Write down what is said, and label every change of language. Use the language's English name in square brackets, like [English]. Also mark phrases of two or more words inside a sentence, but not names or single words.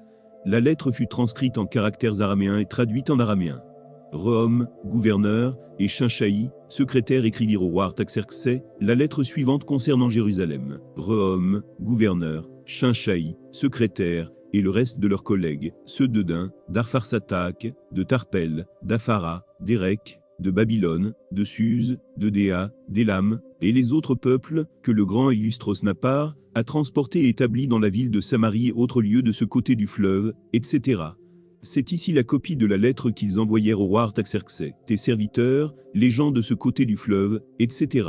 [French] La lettre fut transcrite en caractères araméens et traduite en araméen. Rehum, gouverneur, et Shinshaï, secrétaire, écrivirent au roi Artaxerxès la lettre suivante concernant Jérusalem. Rehum, gouverneur, Shinshaï, secrétaire, et le reste de leurs collègues, ceux d'Edin, d'Arpharsatak, de Tarpel, d'Aphara, d'Érec, de Babylone, de Suse, de Déa, d'Élam, et les autres peuples, que le grand et illustre Osnapar a transportés et établis dans la ville de Samarie et autres lieux de ce côté du fleuve, etc. C'est ici la copie de la lettre qu'ils envoyèrent au roi Artaxerxès. Tes serviteurs, les gens de ce côté du fleuve, etc.